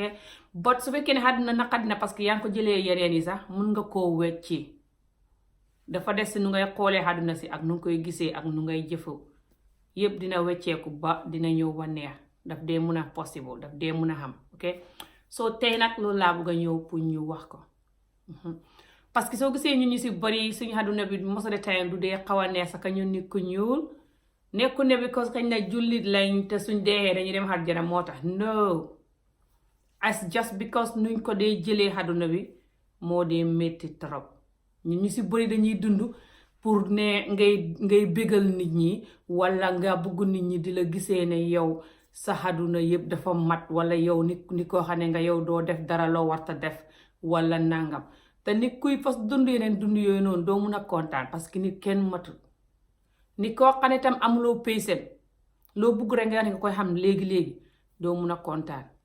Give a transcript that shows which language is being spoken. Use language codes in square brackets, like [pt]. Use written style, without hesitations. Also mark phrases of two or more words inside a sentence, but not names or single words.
[wo] but su fekkee ne àdduna naqadi na [fr] parce que [wo] yaa ngi ko jëlee yeneen yi sax mun nga koo wecci dafa des si nu ngay xoolee àdduna si ak nu nga koy gisee ak nu ngay jëfoo yëpp dina wecceeku ba dina ñëw ba neex daf dee mun a possible daf dee mun a xam [en] ok so [wo] tey nag loolu laa bëgg a ñëw pour ñu wax ko [fr] parce que [wo] soo gisee ñun ñu si bari suñu àdduna bi [en] most of the time [wo] du dee xaw a neex sax ñun nit ku ñuul nekku ne because kañ na jullit lañ te suñ dee dañuy dem àjjana moo tax no [en] as just because [wo] nuñ ko dee jëlee àdduna bi moo dee métti trop ñun ñu si bari dañuy dund pour ne ngay bégal nit ñi wala nga bëgg nit ñi di la gisee ne yow sa àdduna yëpp dafa mat wala yow ni koo xam ne nga yow doo def dara loo warta def wala nangam te nit kuy fas dund yeneen dund yooyu noonu doo mun a kontaan [fr] parce que [wo] nit kenn matul nit koo xam ne tam amuloo paysen loo bugg rek nga koy xam léegi-léegi doo mun a kontaan